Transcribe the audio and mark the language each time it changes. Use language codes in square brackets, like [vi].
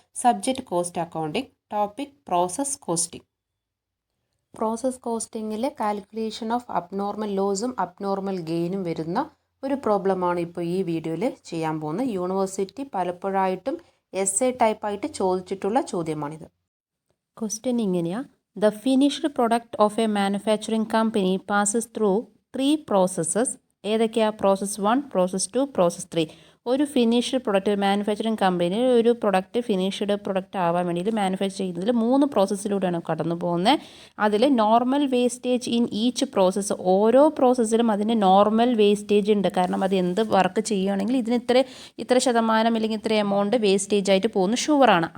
[ml] Subject cost accounting, topic process costing. Process കോസ്റ്റിങ്ങിൽ calculation of abnormal ലോസും abnormal ഗെയിനും വരുന്ന ഒരു പ്രോബ്ലമാണ് ഇപ്പോൾ ഈ വീഡിയോയിൽ ചെയ്യാൻ പോകുന്നത്. യൂണിവേഴ്സിറ്റി പലപ്പോഴായിട്ടും essay ടൈപ്പായിട്ട് ചോദിച്ചിട്ടുള്ള ചോദ്യമാണിത്. ക്വസ്റ്റ്യൻ ഇങ്ങനെയാണ്: [en] The finished product of a manufacturing company passes through 3 processes. [ml] ഏതൊക്കെയാണ്? Process 1, process 2, process 3. ഒരു ഫിനിഷ്ഡ് പ്രൊഡക്റ്റ്, മാനുഫാക്ചറിങ് കമ്പനിയിൽ ഒരു പ്രൊഡക്റ്റ് ഫിനിഷ്ഡ് പ്രൊഡക്റ്റ് ആവാൻ വേണ്ടിയിട്ട് മാനുഫാക്ചർ ചെയ്യുന്നതിൽ 3 പ്രോസസ്സിലൂടെയാണ് കടന്നു പോകുന്നത്. അതിൽ normal wastage in each process, ഓരോ പ്രോസസ്സിലും അതിന് നോർമൽ വേസ്റ്റേജ് ഉണ്ട്. കാരണം അത് എന്ത് വർക്ക് ചെയ്യുകയാണെങ്കിൽ ഇതിന് ഇത്ര ശതമാനം അല്ലെങ്കിൽ ഇത്ര എമൗണ്ട് വേസ്റ്റേജ് ആയിട്ട് പോകുന്നു ഷുവറാണ്.